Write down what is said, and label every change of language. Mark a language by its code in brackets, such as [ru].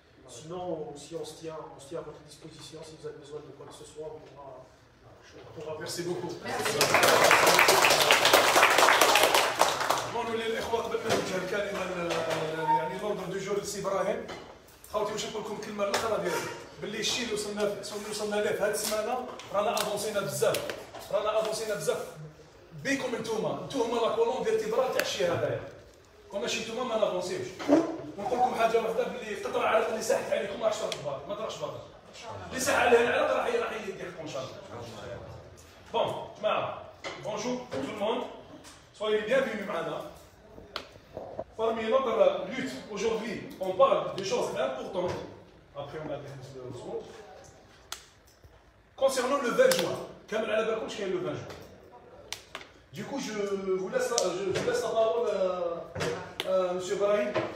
[fr] Sinon, aussi, on se tient à votre disposition. Si vous avez besoin de quoi que ce soit, on pourra. Merci beaucoup. [ar] نقولوا للاخوه قبل ما نوجه الكلمه يعني [fr] لوردر دو جور [ar] لسي ابراهيم خاوتي واش نقول لكم الكلمه الاخرى ديالي باللي الشيء اللي وصلنا ليه في هذه السمانه رانا افونسينا بزاف بيكم انتوما [fr] لا كولون فيرتيبرال [ar] تاع الشيء هذايا كون ماشي انتوما ما نافونسيوش ونقول لكم حاجه واحده باللي قطره عرق اللي ساحت عليكم ما تشرب بالك ما تروحش باطل اللي ساح عليه العرق راح يديركم ان شاء الله بون جماعه [fr] بونجور تو الموند soyez bienvenus [ar] معنا. [fr] Parmi notre lutte aujourd'hui, on parle de choses importantes. Après, on a des choses. Concernant le 20 juin, Kamel [ar] ala balkoum [fr] qu'il y a le 20 juin. Du coup, je vous laisse la parole à M. Brahim.